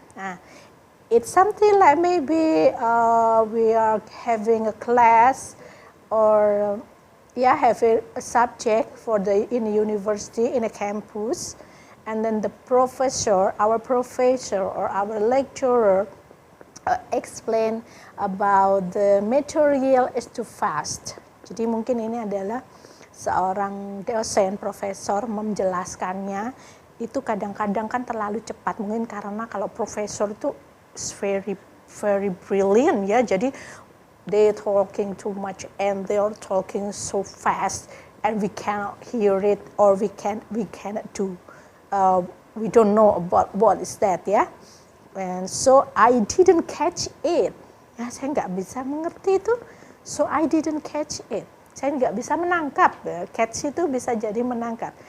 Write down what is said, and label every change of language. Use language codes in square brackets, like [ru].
[en] Nah, it's something like maybe we are having a class or having a subject in a university, in a campus. And then our professor or our lecturer explain about the material is too fast. [id] Jadi mungkin ini adalah seorang dosen, profesor menjelaskannya itu kadang-kadang kan terlalu cepat. Mungkin karena kalau profesor itu [en] very very brilliant [id] ya. [en] Jadi they talking too much and they are talking so fast and we cannot hear it or we cannot do. We don't know about what is that ya. And so I didn't catch it. [id] Ya, saya nggak bisa mengerti itu. [en] So I didn't catch it. [id] Saya nggak bisa menangkap. Catch itu bisa jadi menangkap.